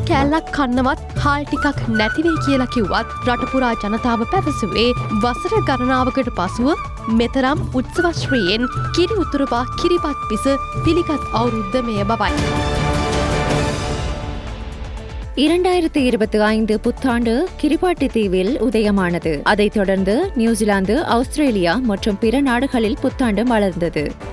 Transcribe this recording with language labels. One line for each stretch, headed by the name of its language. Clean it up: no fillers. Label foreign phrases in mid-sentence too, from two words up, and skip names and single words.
Sinhala: කෑල්ලක් කන්නවත් හාල් ටිකක් නැතිවේ කියලා කිව්වත් රටපුරා ජනතාව පැවසුවේ වසර ගණනාවකට පසුව මෙතරම් උත්සවශ්‍රීයෙන් කිරි උතුරපා කිරිබත් පිස පිළිගත් අවුරුද්ද මෙය බවයි.
Tamil: 2025 புத்தாண்டு கிரிபாட்டி தீவில் உதயமானது. அதைத் தொடர்ந்து நியூசிலாந்து, ஆஸ்திரேலியா மற்றும் பிற நாடுகளில் புத்தாண்டு மலர்ந்தது.